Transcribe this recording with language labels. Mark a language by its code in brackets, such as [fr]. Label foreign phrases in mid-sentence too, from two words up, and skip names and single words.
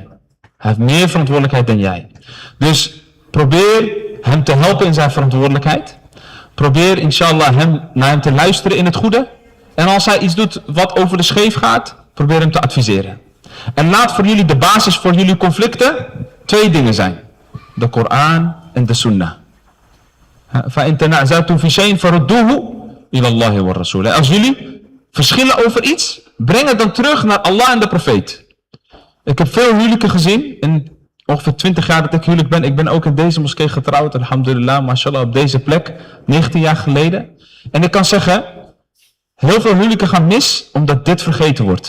[nl] Hij heeft meer verantwoordelijkheid dan jij. Dus probeer hem te helpen in zijn verantwoordelijkheid. Probeer inshallah naar hem te luisteren in het goede. En als hij iets doet wat over de scheef gaat, probeer hem te adviseren. En laat voor jullie de basis voor jullie conflicten 2 dingen zijn. De Koran en de Sunnah. [ar] فَإِن تَنَعْزَعْتُمْ فِي شَيْءٍ فَرُدُّوهُ إِلَى اللَّهِ وَالرَّسُولِ. [nl] Als jullie verschillen over iets, breng het dan terug naar Allah en de profeet. Ik heb veel huwelijken gezien. In ongeveer 20 jaar dat ik huwelijk ben. Ik ben ook in deze moskee getrouwd. [ar] الحمد لله، ما شاء الله, [nl] op deze plek. 19 jaar geleden. En ik kan zeggen, heel veel huwelijken gaan mis omdat dit vergeten wordt.